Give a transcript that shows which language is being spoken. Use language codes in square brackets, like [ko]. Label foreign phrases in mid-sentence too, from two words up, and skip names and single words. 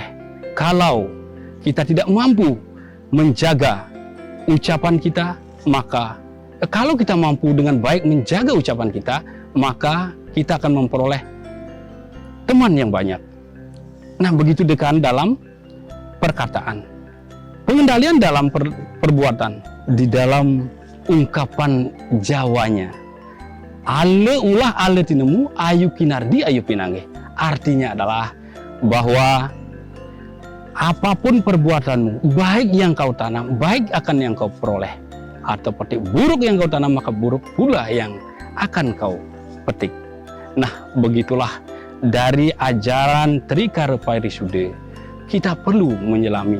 [id] Kalau kita tidak mampu menjaga ucapan kita, maka kalau kita mampu dengan baik menjaga ucapan kita, maka kita akan memperoleh teman yang banyak. Nah, begitu dekan dalam perkataan. Pengendalian dalam perbuatan, di dalam ungkapan Jawanya. [jv] Ale ulah ale tinemu, ayu kinardi ayu pinange. [id] Artinya adalah bahwa apapun perbuatanmu, baik yang kau tanam, baik akan yang kau peroleh. Atau petik buruk yang kau tanam, maka buruk pula yang akan kau petik. Nah, begitulah dari ajaran Trikaya Parisude, kita perlu menyelami.